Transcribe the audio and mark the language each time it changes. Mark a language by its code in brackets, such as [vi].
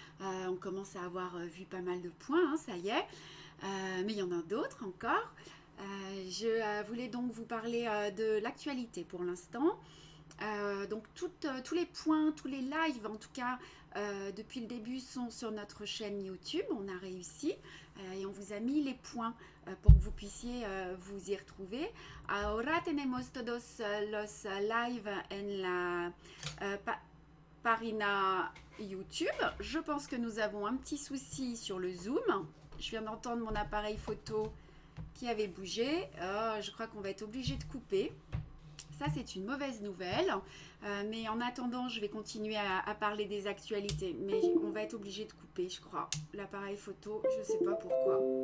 [fr] On commence à avoir vu pas mal de points, hein, ça y est. Mais il y en a d'autres encore. Je voulais donc vous parler de l'actualité pour l'instant. Donc tous les points, tous les lives en tout cas depuis le début sont sur notre chaîne YouTube. On a réussi et on vous a mis les points pour que vous puissiez vous y retrouver. [es] Ahora tenemos todos los live en la página YouTube. [fr] Je pense que nous avons un petit souci sur le Zoom. Je viens d'entendre mon appareil photo qui avait bougé. Je crois qu'on va être obligé de couper. Ça, c'est une mauvaise nouvelle. Mais en attendant, je vais continuer à parler des actualités. Mais on va être obligé de couper, je crois, l'appareil photo. Je ne sais pas pourquoi.